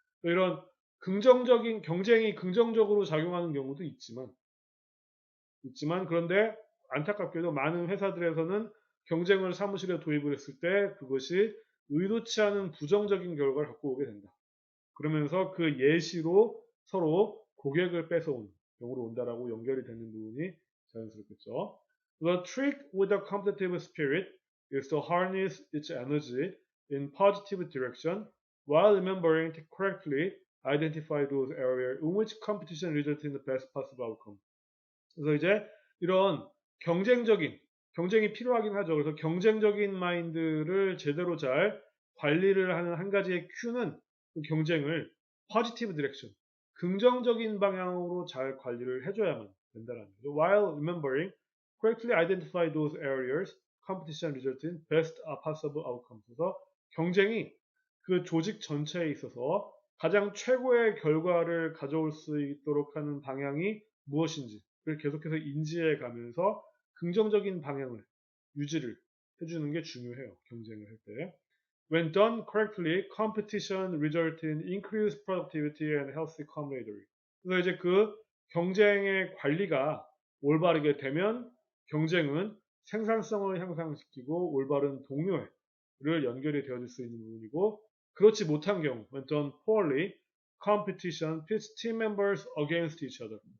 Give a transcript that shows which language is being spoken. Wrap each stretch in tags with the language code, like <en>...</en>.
<ko>이런 긍정적인 경쟁이 긍정적으로 작용하는 경우도 있지만 그런데 안타깝게도 많은 회사들에서는 경쟁을 사무실에 도입을 했을 때 그것이 의도치 않은 부정적인 결과를 갖고 오게 된다. 그러면서 그 예시로 서로 고객을 뺏어온 경우로 온다라고 연결이 되는 부분이 자연스럽겠죠.</ko> <en>The trick with the competitive spirit is to harness its energy in positive direction while remembering to correctly identify those areas in which competition results in the best possible outcome.</en> <ko>그래서 이제 이런 경쟁이 필요하긴 하죠. 그래서 경쟁적인 마인드를 제대로 잘 관리를 하는 한 가지의 큐는 그 경쟁을</ko> <en>positive direction,</en> <ko>긍정적인 방향으로 잘 관리를 해줘야만 된다는 거죠.</ko> <en>While remembering, correctly identify those areas, competition result in best possible outcomes.</en> <ko>그래서 경쟁이 그 조직 전체에 있어서 가장 최고의 결과를 가져올 수 있도록 하는 방향이 무엇인지 그걸 계속해서 인지해 가면서 긍정적인 방향을 유지를 해주는 게 중요해요. 경쟁을 할 때.</ko> <en>When done correctly, competition results in increased productivity and healthy camaraderie.</en> <ko>그래서 이제 그 경쟁의 관리가 올바르게 되면 경쟁은 생산성을 향상시키고 올바른 동료를 연결이 되어질 수 있는 부분이고 그렇지 못한 경우,</ko> <en>when done poorly, competition pits team members against each other.</en>